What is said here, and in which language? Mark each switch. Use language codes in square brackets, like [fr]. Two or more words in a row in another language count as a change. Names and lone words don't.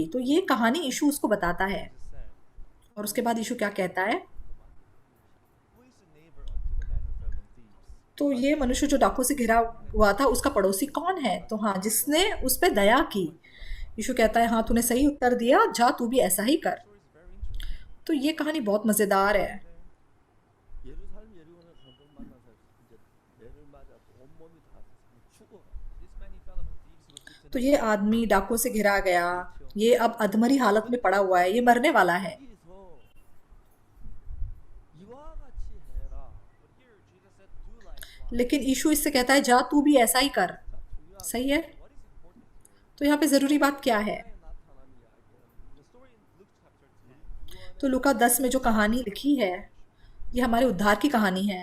[hi] तो ये कहानी यीशु उसको बताता है। और उसके बाद यीशु क्या कहता है, तो ये मनुष्य जो डाकू से घिरा हुआ था उसका पड़ोसी कौन है? तो हाँ, जिसने उस पर दया की। यीशु कहता है हाँ तूने सही उत्तर दिया, जा तू भी ऐसा ही कर। तो ये कहानी बहुत मज़ेदार है। [ko] 예루살렘 여리고는 한번 만나서 이제 매를 맞아 온몸이 다 죽어. [hi] तो ये आदमी डाकुओं से घिरा गया, ये अब अधमरी हालत में पड़ा हुआ है, ये मरने वाला है। [ko] 여기서 이와 같이 해라. [hi] लेकिन यीशु इससे कहता है जा तू भी ऐसा ही कर। सही है। तो यहाँ पे ज़रूरी बात क्या है? तो लूका 10 में जो कहानी लिखी है, ये हमारे उद्धार की कहानी है।